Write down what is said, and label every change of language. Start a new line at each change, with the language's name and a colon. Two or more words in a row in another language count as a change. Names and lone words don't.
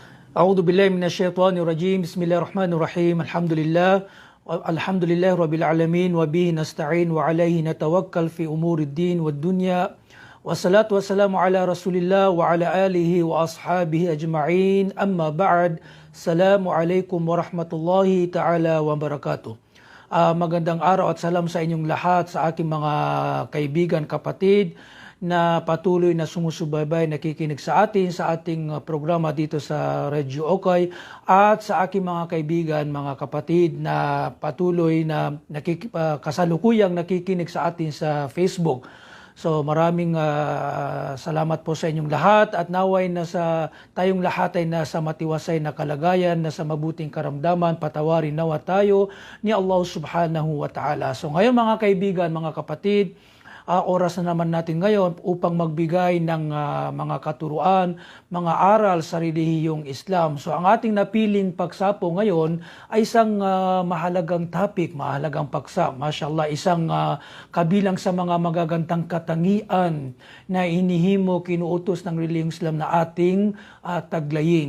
Arabic: أعوذ بالله من الشيطان الرجيم. بسم الله الرحمن الرحيم. الحمد لله رب العالمين وبه نستعين وعليه نتوكل في أمور الدين والدنيا. والصلاة والسلام على رسول الله وعلى آله وأصحابه أجمعين. أما بعد. السلام عليكم ورحمة الله تعالى وبركاته.
Filipino: Magandang araw at salam sa inyong lahat, sa aking mga kaibigan, kapatid na patuloy na sumusubaybay, nakikinig sa atin sa ating programa dito sa Radio Okay, at sa aking mga kaibigan, mga kapatid na patuloy na kasalukuyang nakikinig sa atin sa Facebook. So maraming salamat po sa inyong lahat, at naway na tayong lahat ay nasa matiwasay na kalagayan, nasa mabuting karamdaman. Patawarin nawa tayo ni Allah
Arabic: سبحانه وتعالى.
Filipino: So ngayon mga kaibigan, mga kapatid, oras na naman natin ngayon upang magbigay ng mga katuruan, mga aral sa relihiyong Islam. So ang ating napiling pagsapo ngayon ay isang mahalagang topic, mahalagang paksa. Mashallah, isang kabilang sa mga magagandang katangian na inihimo, kinuutos ng relihiyong Islam na ating taglayin.